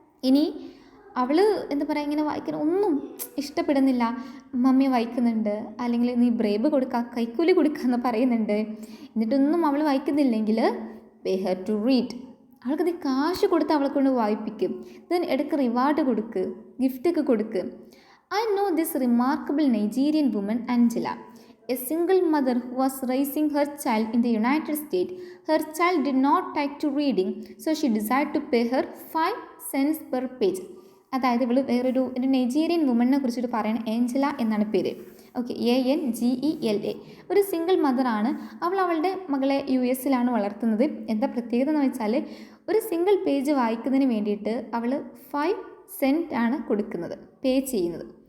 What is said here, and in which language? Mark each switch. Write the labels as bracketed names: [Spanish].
[Malayalam] ഇനി അവൾ എന്താ പറയുക, ഇങ്ങനെ വായിക്കാൻ ഒന്നും ഇഷ്ടപ്പെടുന്നില്ല, മമ്മി വായിക്കുന്നുണ്ട്, അല്ലെങ്കിൽ നീ ബ്രേബ് കൊടുക്കുക, കൈക്കൂലി കൊടുക്കുക എന്ന് പറയുന്നുണ്ട്, എന്നിട്ടൊന്നും അവൾ വായിക്കുന്നില്ലെങ്കിൽ [English] Pay her to read. [Malayalam] അവൾക്ക് നീ കാശ് കൊടുത്ത് അവളെ കൊണ്ട് വായിപ്പിക്കും. ദെൻ ഇടയ്ക്ക് റിവാർഡ് കൊടുക്ക്, ഗിഫ്റ്റൊക്കെ കൊടുക്ക്. [English] I know this remarkable Nigerian woman, Angela, a single mother who was raising her child in the United States. Her child did not take to reading, so she decided to pay her 5 cents per page. [Malayalam] അതായത് ഇവൾ വേറൊരു Nigerian വുമണിനെ കുറിച്ചിട്ട് പറയുന്നത് Angela എന്നാണ് പേര്. Okay, ANGELA. ഒരു single മദറാണ്. അവളുടെ മകളെ US വളർത്തുന്നത്. എന്താ പ്രത്യേകത എന്ന് വെച്ചാൽ ഒരു സിംഗിൾ പേജ് വായിക്കുന്നതിന് വേണ്ടിയിട്ട് അവൾ 5 cents ആണ് കൊടുക്കുന്നത്, പേ ചെയ്യുന്നത്.